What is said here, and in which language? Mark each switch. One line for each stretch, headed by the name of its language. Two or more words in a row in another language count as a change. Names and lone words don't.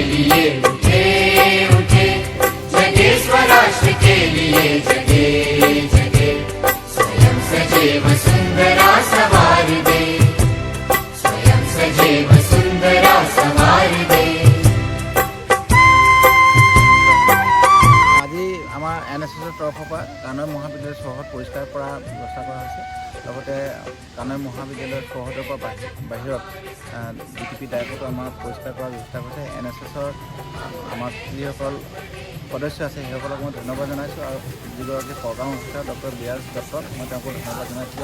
Hindi: लिए उठे उठे, जगे स्वराष्ट्र के लिए जगे जगे। स्वयं सजे वसुंधरा संवार दे, स्वयं सजे वसुंधरा संवार दे।
Assamese: আজি আমাৰ NSSৰ তৰফৰ পৰা কানৈ মহাবিদ্যালয় চৌহদ পৰিষ্কাৰ কৰাৰ ব্যৱস্থা কৰা হৈছে। লগতে কানৈ মহাবিদ্যালয়ৰ চৌহদৰ পৰা বাহিৰত DTP ডাইপটো আমাৰ পৰিষ্কাৰ কৰাৰ ব্যৱস্থা কৰিছে। NSSৰ আমাৰ যিসকল সদস্য আছে সেইসকলক মই ধন্যবাদ জনাইছোঁ আৰু যিগৰাকী প্ৰগ্ৰাম অফিচাৰ ডক্টৰ বিৰাজ দত্তক মই তেওঁক ধন্যবাদ জনাইছোঁ।